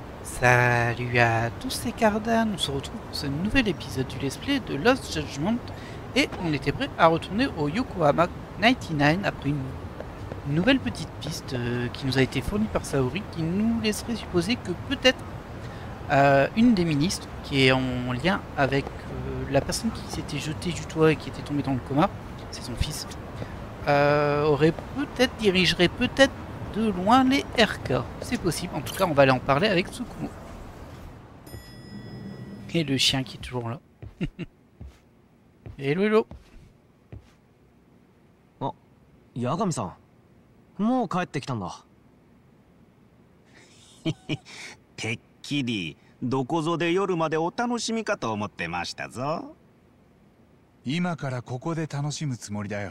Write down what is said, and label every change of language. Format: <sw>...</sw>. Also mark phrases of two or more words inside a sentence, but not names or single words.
<fr>Salut à tous, c'est Cardan, on se retrouve pour ce nouvel épisode du</fr> <en>Let's Play</en> <fr>de Lost Judgment et on était prêt à retourner au Yokohama 99 après une nouvelle petite piste qui nous a été fournie par Saori qui nous laisserait supposer que peut-être une des ministres qui est en lien avec la personne qui s'était jetée du toit et qui était tombée dans le coma, c'est son fils, dirigerait peut-être de loin les RK. C'est possible, en tout cas on va aller en parler avec Tsukumo. Et le chien qui est toujours là.</fr> <en>Hello hello.</en> <ja>あ、八神さん、もう帰ってきたんだ。てっきりどこぞで夜までお楽しみかと思ってましたぞ。今からここで楽しむつもりだよ。</ja>